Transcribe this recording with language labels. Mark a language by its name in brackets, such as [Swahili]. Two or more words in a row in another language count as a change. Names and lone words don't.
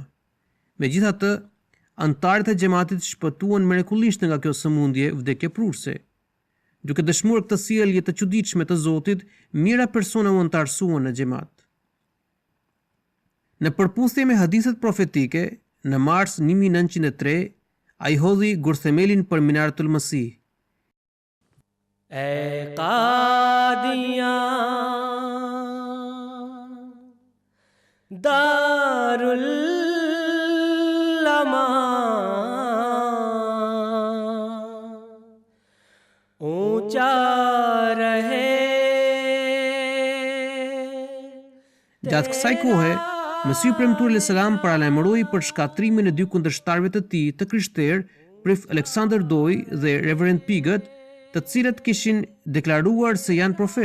[Albanian] Megjithatë, antarët e xhamatit shpëtuan mrekullisht nga kjo sëmundje vdekje prurse. Duke dëshmuar këtë sjellje të çuditshme të Zotit, mijëra persona u antarësuan në xhamat. Në përputhje me hadithet profetike, në mars 1903, ai hodhi gurthemelin për Minaratul Masih. [Urdu] اے قادیاں دارالاماں اونچا رہے. [Albanian] Gjatë kësaj kohe, Mesihu premtuar [Arabic] علیہ السلام [Albanian] paralajmëroi për shkatrimin e 2 kundërshtarëve të tij të krishterë, Prif Alexander Doy dhe Reverend Pigot, të cilët kishin deklaruar se janë profet.